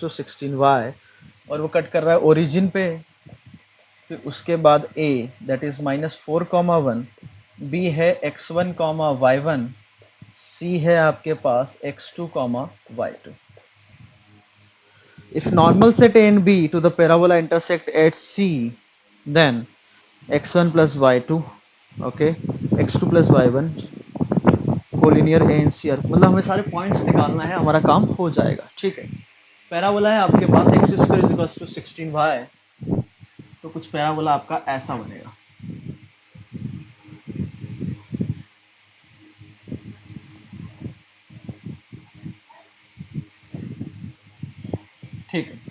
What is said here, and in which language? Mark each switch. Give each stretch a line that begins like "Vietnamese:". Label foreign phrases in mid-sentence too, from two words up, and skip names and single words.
Hindi: टू 16y और वो कट कर रहा है ओरिजिन पे, फिर उसके बाद a
English: that is
Hindi: -4,1, b है x1, y1, c है आपके पास x2, y2।
English: If normal set a and b to the parabola intersect at c, then x1 plus y2, okay, x2 plus y1 collinear A and C are,
Hindi: मतलब हमें सारे पॉइंट्स निकालना है, हमारा काम हो जाएगा, ठीक है। पैराबोला है आपके पास
English: x square is equals to
Hindi: 16y, तो कुछ पैराबोला आपका ऐसा बनेगा, ठीक है।